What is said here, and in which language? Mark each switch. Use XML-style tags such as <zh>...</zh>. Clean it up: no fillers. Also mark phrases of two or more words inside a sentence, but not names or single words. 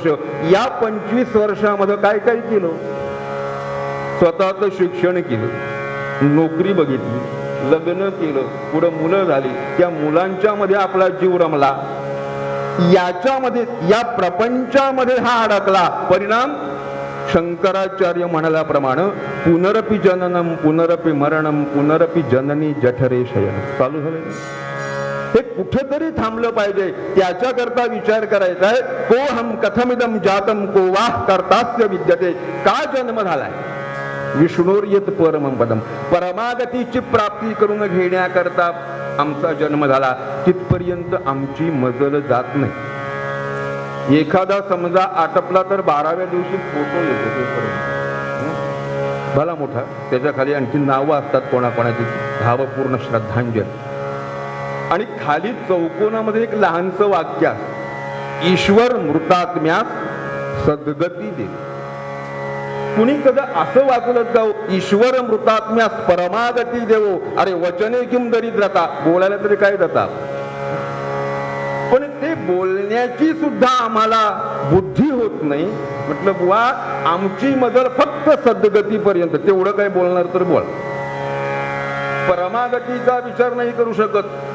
<mr>या 25 वर्षामध्ये काय काय केलं? स्वतःचं शिक्षण केलं, नोकरी बघितली, लग्न केलं, पुढे मुलं झाली, त्या मुलांच्या मध्ये आपला जीव रमला. याच्यामध्ये या प्रपंचामध्ये हा अडकला. परिणाम शंकराचार्य म्हणाल्याप्रमाणे</mr> <sa>पुनरपि जननम पुनरपि मरणम पुनरपि जननी जठरे शयन</sa> <mr>चालू झाले. हे कुठेतरी थांबलं पाहिजे. त्याच्याकरता विचार करायचा आहे.</mr> <sa>को हम कथमिदम जातम को वाह कर्तास्य विद्यते.</sa> <mr>का जन्म झालाय?</mr> <sa>विष्णुर्यत परमं पदम.</sa> <mr>परमागतीची प्राप्ती करून घेण्याकरता आमचा जन्म झाला. तिथपर्यंत आमची मजल जात नाही. एखादा समजा आटपला तर 12व्या दिवशी फोटो येतो भला मोठा, त्याच्या खाली आणखी नावं असतात कोणाकोणाची, भावपूर्ण श्रद्धांजली. आणि खाली चौकोनामध्ये एक लहानसं वाक्य आहे, ईश्वर मृतात्म्यास सद्गती दे. कुणी कदा असं वाचलं जाऊ, ईश्वर मृतात्म्यास परमागती देवो.</mr> <sa>अरे वचने किम दरिद्रता,</sa> <mr>बोलायला तरी काय जातात, पण ते बोलण्याची सुद्धा आम्हाला बुद्धी होत नाही. म्हटलं बुवा, आमची मजल फक्त सद्गतीपर्यंत. तेवढं काय बोलणार तर बोल, परमागतीचा विचार नाही करू शकत.</mr>